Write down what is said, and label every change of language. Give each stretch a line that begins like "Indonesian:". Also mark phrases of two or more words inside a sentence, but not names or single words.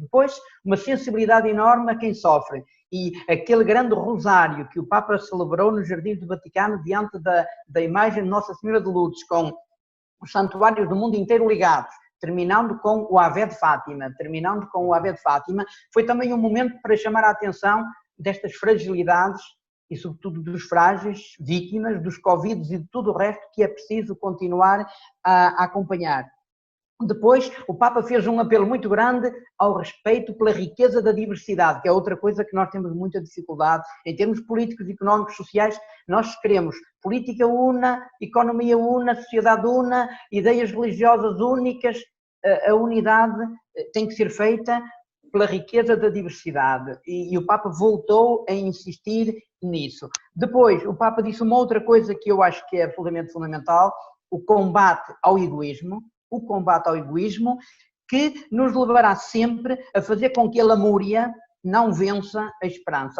Portuguese: Depois, uma sensibilidade enorme a quem sofre. E aquele grande rosário que o Papa celebrou nos Jardins do Vaticano, diante da imagem de Nossa Senhora de Lourdes, com os santuários do mundo inteiro ligados, terminando com o Ave de Fátima, foi também um momento para chamar a atenção destas fragilidades e sobretudo dos frágeis, vítimas dos Covid e de tudo o resto que é preciso continuar a acompanhar. Depois, o Papa fez um apelo muito grande ao respeito pela riqueza da diversidade, que é outra coisa que nós temos muita dificuldade em termos políticos, económicos, sociais. Nós queremos política una, economia una, sociedade una, ideias religiosas únicas. A unidade tem que ser feita pela riqueza da diversidade e o Papa voltou a insistir nisso. Depois, o Papa disse uma outra coisa que eu acho que é absolutamente fundamental, o combate ao egoísmo, que nos levará sempre a fazer com que a lamúria não vença a esperança.